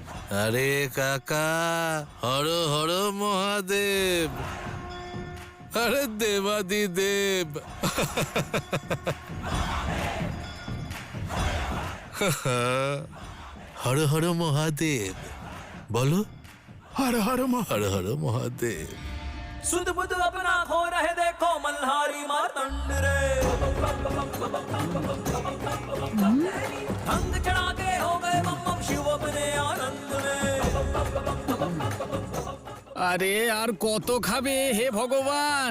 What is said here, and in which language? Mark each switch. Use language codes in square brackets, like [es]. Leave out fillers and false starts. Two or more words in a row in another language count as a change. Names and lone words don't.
[bn] আরে কাকা, হর হর মহাদেব, আরে দেবাদিদেব। হর হর মহাদেব, বলো। হর হর হর হর মহাদেব। [hi] सुध बुध अपना खो रहे देखो मल्हारी मार्तंड रे धंग चढ़ा के हो गए बम बम शिव अपने आनंद में। [bn] আরে আর কত খাবে হে ভগবান?